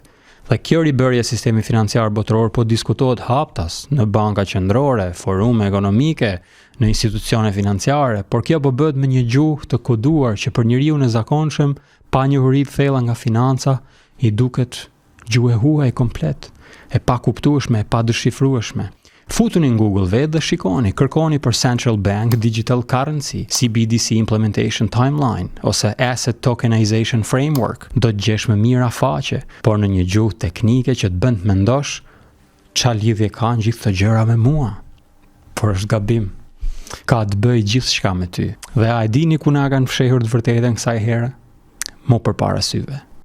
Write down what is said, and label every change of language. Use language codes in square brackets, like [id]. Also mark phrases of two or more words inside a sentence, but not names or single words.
[sq] Dhe kjo ribërje sistemi financiar botëror po diskutohet haptas në banka qendrore, forume ekonomike, në institucione financiare, por kjo po bëhet me një gjuhë të koduar që për njeriu në zakonshëm, pa njohuri të thella nga financa, i duket gjuhë e huaj komplet, e pa kuptueshme, e pa dëshifrueshme. Futuni në Google vetë dhe shikoni, kërkoni për [en] Central Bank Digital Currency, CBDC Implementation Timeline, [sq] ose [en] Asset Tokenization Framework. [sq] Do të gjesh më mira faqe, por në një gjuhë teknike që të bën të mendosh ç'a lidhje kanë gjithë këto gjëra me mua. Por është gabim. Ka të bëjë gjithçka me ty. Dhe a e dini ku na kanë fshehur të vërtetën kësaj here? Mo përpara syve.